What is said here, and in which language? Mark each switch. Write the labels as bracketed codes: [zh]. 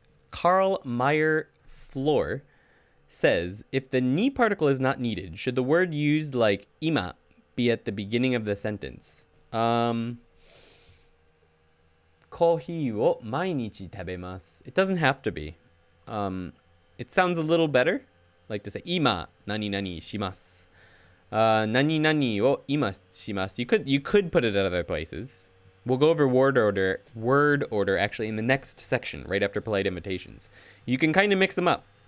[en] Carl Meyer Floor says, if the ni particle is not needed, should the word used like ima be at the beginning of the sentence? [ja] コーヒーを毎日食べます. [en] It doesn't have to be. It sounds a little better, like to say [ja] 今何々します. 何々を今します. [en] You could put it at other places. We'll go over word order actually in the next section, right after polite invitations. You can kind of mix them up.